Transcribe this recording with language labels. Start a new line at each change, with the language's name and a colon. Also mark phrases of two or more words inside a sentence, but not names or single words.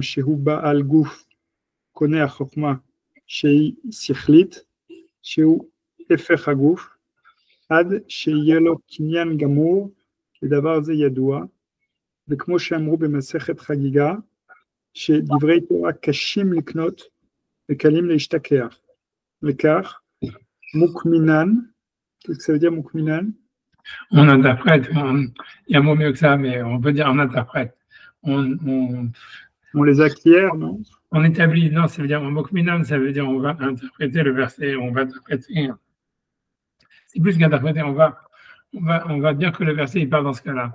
Hebrew: שהוא בעל גוף קונה החוכמה שהיא שכלית, שהוא הפך הגוף, עד שיהיה לו קניין גמור, לדבר זה ידוע, וכמו שאמרו במסכת חגיגה, שדברי תורה קשים לקנות וקלים להשתכח, לכך מוקמינן
French: Qu'est-ce que ça veut dire,
Hebrew: Mukminan?
French: On interprète, il y a un mot mieux que ça, mais on peut dire on interprète. On les acquiert, non? On établit, non, ça veut dire Mukminan, ça veut dire on va interpréter le verset, on va interpréter. C'est plus qu'interpréter, on va dire que le verset il parle dans ce cas-là.